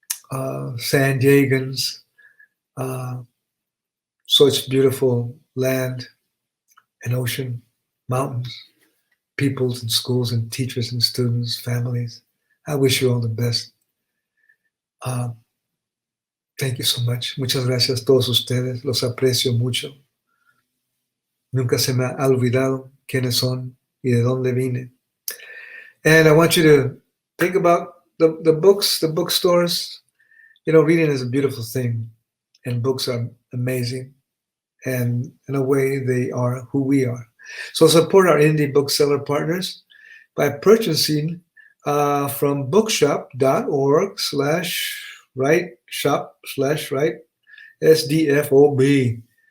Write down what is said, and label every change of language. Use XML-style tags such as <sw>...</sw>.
<en>San Diegans, such beautiful land and ocean, mountains, peoples and schools and teachers and students, families. I wish you all the best. Uh, Thank you so much.</en> <es>Muchas gracias a todos ustedes. Los aprecio mucho. Nunca se me ha olvidado quiénes son y de dónde vine.</es> <en>And I want you to think about the books, the bookstores. You know, reading is a beautiful thing, and books are amazing. And in a way, they are who we are. So support our indie bookseller partners by purchasing from bookshop.org/right shop/right SDFOB.</en>